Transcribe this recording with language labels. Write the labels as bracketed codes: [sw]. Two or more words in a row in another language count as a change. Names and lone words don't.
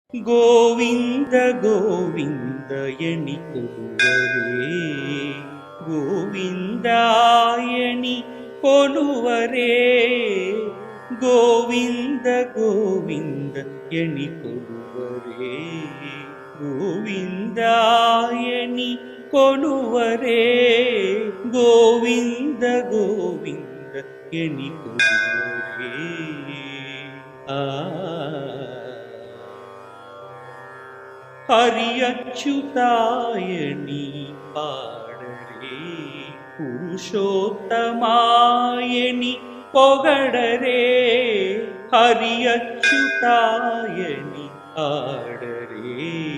[kn] ಗೋವಿಂದ ಗೋವಿಂದ ಎನಿಕೊಡುವರೇ, ಗೋವಿಂದಾಯಣಿ ಕೊಡುವರೇ, ಗೋವಿಂದ ಗೋವಿಂದ ಎನಿಕೊಡುವರೇ, ಗೋವಿಂದಾಯಣಿ ಕೊಡುವರೇ, ಗೋವಿಂದ ಗೋವಿಂದ ಎನಿಕೊಡುವರೇ. [te] హరి అచ్యుతాయని పాడరే, పురుషోత్తమాయని పొగడరే, హరి అచ్యుతాయని పాడరే,